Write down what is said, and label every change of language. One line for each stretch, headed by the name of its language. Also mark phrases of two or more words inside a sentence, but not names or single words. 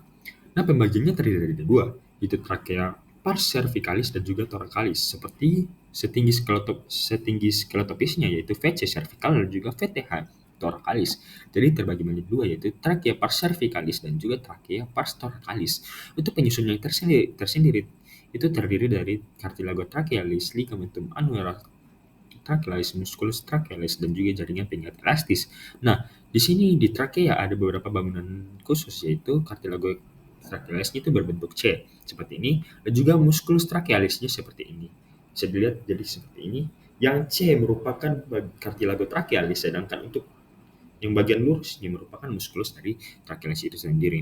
Indonesian: Nah, pembagiannya terdiri dari dua, yaitu
Latin: trachea pars cervicalis
Indonesian: dan juga thoracalis, seperti setinggi skeletopisnya, yaitu VC cervical dan juga VTH thoracalis. Jadi terbagi menjadi dua, yaitu
Latin: trachea pars cervicalis
Indonesian: dan juga
Latin: trachea pars thoracalis.
Indonesian: Untuk penyusunnya tersendiri itu terdiri dari
Latin: cartilago trachealis, ligamentum annular trachealis, musculus trachealis,
Indonesian: dan juga jaringan pingat elastis. Nah, di sini di trachea ada beberapa bangunan khusus, yaitu
Latin: cartilago trachealisnya
Indonesian: itu berbentuk C seperti ini, dan juga
Latin: musculus trachealisnya
Indonesian: seperti ini. Bisa dilihat jadi seperti ini. Yang C merupakan
Latin: cartilago trachealis,
Indonesian: sedangkan untuk yang bagian lurusnya merupakan musculus dari trachealis itu sendiri.